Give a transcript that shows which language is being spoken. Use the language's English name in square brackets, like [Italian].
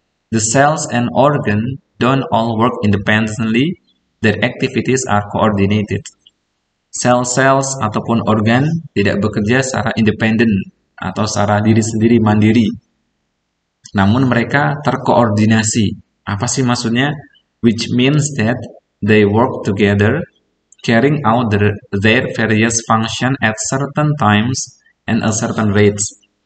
[English] The cells and organ don't all work independently, their activities are coordinated. [Indonesian] Sel-sels ataupun organ tidak bekerja secara independen atau secara diri sendiri mandiri. Namun mereka terkoordinasi. Apa sih maksudnya? [English] Which means that they work together, carrying out their various function at certain times and a certain rates.